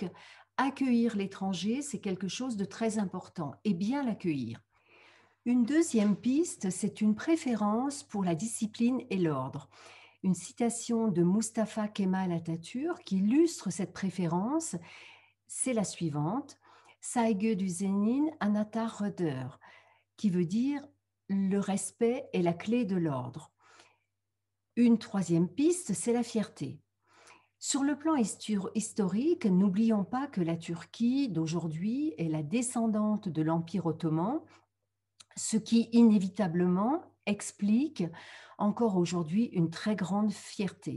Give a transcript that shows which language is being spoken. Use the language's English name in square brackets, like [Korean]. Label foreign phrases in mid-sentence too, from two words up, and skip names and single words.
[French] Accueillir l'étranger, c'est quelque chose de très important et bien l'accueillir. Une deuxième piste, c'est une préférence pour la discipline et l'ordre. Une citation de Mustafa Kemal Atatürk qui illustre cette préférence, c'est la suivante: [Turkish] Saygı düzeninin anahtarıdır, [French] qui veut dire le respect est la clé de l'ordre. Une troisième piste, c'est la fierté. Sur le plan historique, n'oublions pas que la Turquie d'aujourd'hui est la descendante de l'Empire ottoman, ce qui inévitablement explique encore aujourd'hui une très grande fierté.